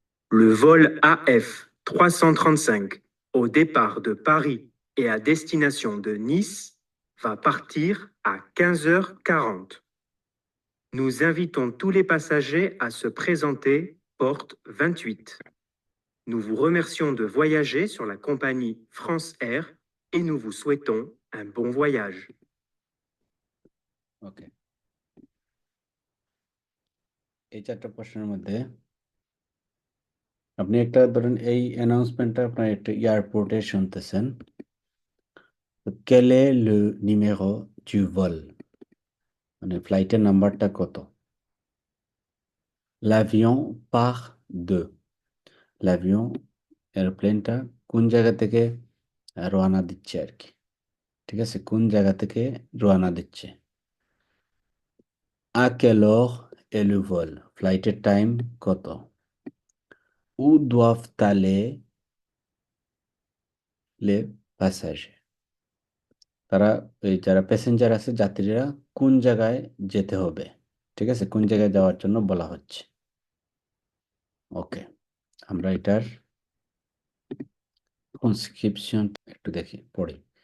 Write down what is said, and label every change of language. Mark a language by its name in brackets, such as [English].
[French] Le vol AF 335 au départ de Paris et à destination de Nice va partir à 15h40. Nous invitons tous les passagers à se présenter porte 28. Nous vous remercions de voyager sur la compagnie France Air et nous vous souhaitons un bon voyage. [Bangla] ওকে, এই চারটা প্রশ্নের মধ্যে আপনি একটা ধরেন এই অ্যানাউন্সমেন্টটা আপনার একটা এয়ারপোর্টে শুনতেছেন। [French] quel est le numéro du vol, [Bangla] মানে ফ্লাইটের নাম্বারটা কত? [French] l'avion part de, [Bangla] l'avion এয়ারপ্লেনটা কোন জায়গা থেকে রওনা দিচ্ছে আর কি, ঠিক আছে, কোন জায়গা থেকে রওনা দিচ্ছে। [French] à quelle heure est le vol, [Bangla] ফ্লাইটের টাইম কত। [French] où doivent aller les passagers, [Bangla] তারা এই যারা প্যাসেঞ্জার আছে যাত্রীরা কোন জায়গায় যেতে হবে, ঠিক আছে, কোন জায়গায় যাওয়ার জন্য বলা হচ্ছে। ওকে, আমরা এটার কনস্ক্রিপশন একটু দেখি, পড়ি।